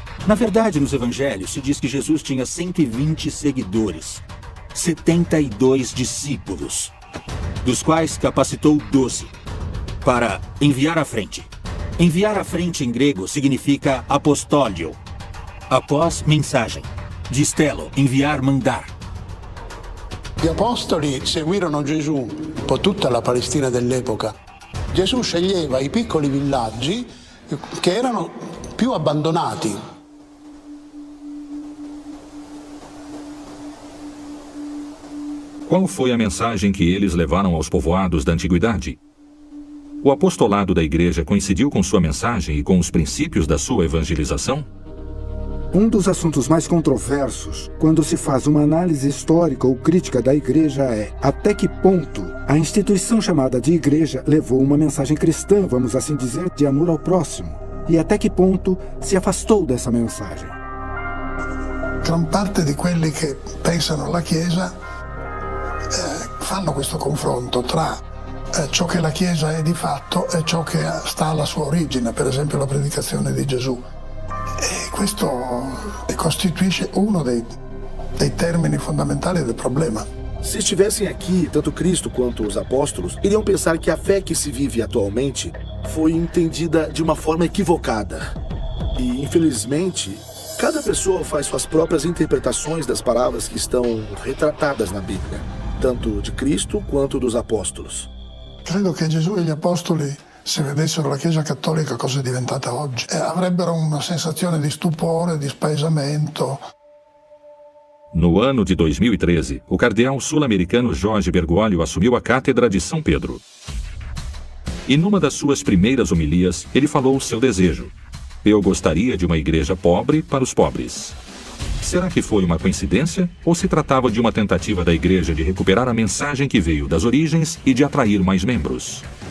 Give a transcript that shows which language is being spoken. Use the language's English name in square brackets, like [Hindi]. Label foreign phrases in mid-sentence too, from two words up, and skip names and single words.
[Portuguese] Na verdade, nos evangelhos se diz que Jesus tinha 120 seguidores, 72 discípulos, dos quais capacitou 12 para enviar à frente. Enviar à frente em grego significa apostólio, após mensagem. Distelo, enviar, mandar. [Italian] Gli apostoli seguirono Gesù, un po' tutta la Palestina dell'epoca. Gesù sceglieva i piccoli villaggi che erano più abbandonati. [Portuguese] Qual foi a mensagem que eles levaram aos povoados da antiguidade? O apostolado da igreja coincidiu com sua mensagem e com os princípios da sua evangelização? Um dos assuntos mais controversos, quando se faz uma análise histórica ou crítica da igreja, é até que ponto a instituição chamada de igreja levou uma mensagem cristã, vamos assim dizer, de amor ao próximo, e até que ponto se afastou dessa mensagem. [Italian] Gran parte di quelli che pensano alla Chiesa fanno questo confronto tra ciò che la Chiesa è di fatto e ciò che sta alla sua origine, per esempio la predicazione di Gesù. E questo costituisce uno dei termini fondamentali del problema. [Portuguese] Se estivessem aqui, tanto Cristo quanto os apóstolos, iriam pensar que a fé que se vive atualmente foi entendida de uma forma equivocada. E, infelizmente, cada pessoa faz suas próprias interpretações das palavras que estão retratadas na Bíblia, tanto de Cristo quanto dos apóstolos. [Italian] Credo che Gesù e gli apostoli, se vedessero la Chiesa Cattolica cosa è diventata oggi, avrebbero una sensazione di stupore, di spaesamento. [Portuguese] No ano de 2013, o cardeal sul-americano Jorge Bergoglio assumiu a cátedra de São Pedro. E numa das suas primeiras homilias, ele falou o seu desejo. Eu gostaria de uma igreja pobre para os pobres. Será que foi uma coincidência ou se tratava de uma tentativa da igreja de recuperar a mensagem que veio das origens e de atrair mais membros?